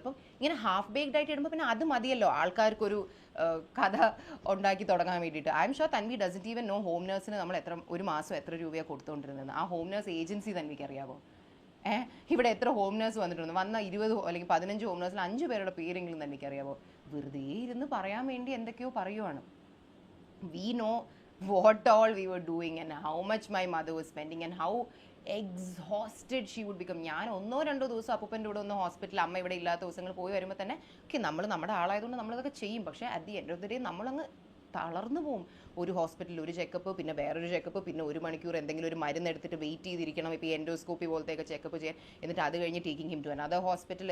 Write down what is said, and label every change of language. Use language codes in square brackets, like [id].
[ml] അപ്പം ഇങ്ങനെ half baked ആയിട്ട് ഇടുമ്പോൾ പിന്നെ അത് മതിയല്ലോ ആൾക്കാർക്കൊരു കഥ ഉണ്ടാക്കി തുടങ്ങാൻ വേണ്ടിയിട്ട്. [en] I'm sure Tanvi doesn't even know home [ml] നേഴ്സിന് നമ്മൾ ഒരു മാസം എത്ര രൂപയാണ് കൊടുത്തുകൊണ്ടിരുന്നത്. ആ ഹോം നേഴ്സ് ഏജൻസി തൻവിക്ക് അറിയാമോ? ഇവിടെ എത്ര ഹോം നേഴ്സ് വന്നിട്ടുണ്ട്? വന്ന 20 അല്ലെങ്കിൽ 15 ഹോം നേഴ്സിൽ 5 പേരുടെ പേരെങ്കിലും തനിക്ക് അറിയാമോ? വെറുതെ ഇരുന്ന് പറയാൻ വേണ്ടി എന്തൊക്കെയോ പറയുവാണ്. [en] We know what all we were doing and how much my mother was spending and how exhausted she would become. [ml] ഞാൻ 1-2 ദിവസം അപ്പൂപ്പൻ്റെ കൂടെ ഒന്ന് ഹോസ്പിറ്റലിൽ, അമ്മ ഇവിടെ ഇല്ലാത്ത ദിവസങ്ങൾ പോയി വരുമ്പോൾ തന്നെ നമ്മൾ നമ്മുടെ ആളായതുകൊണ്ട് നമ്മളതൊക്കെ ചെയ്യും. പക്ഷേ [en] at the end of the day [ml] നമ്മളങ്ങ് തളർന്നു പോകും. ഒരു ഹോസ്പിറ്റലിൽ ഒരു ചെക്കപ്പ്, പിന്നെ വേറൊരു ചെക്കപ്പ്, പിന്നെ 1 മണിക്കൂർ എന്തെങ്കിലും ഒരു മരുന്ന് എടുത്തിട്ട് വെയിറ്റ് ചെയ്തിരിക്കണം. ഇപ്പോൾ എൻഡോസ്കോപ്പി പോലത്തെയൊക്കെ ചെക്കപ്പ് ചെയ്യാൻ. എന്നിട്ട് അത് കഴിഞ്ഞ് [en] Taking him to another hospital.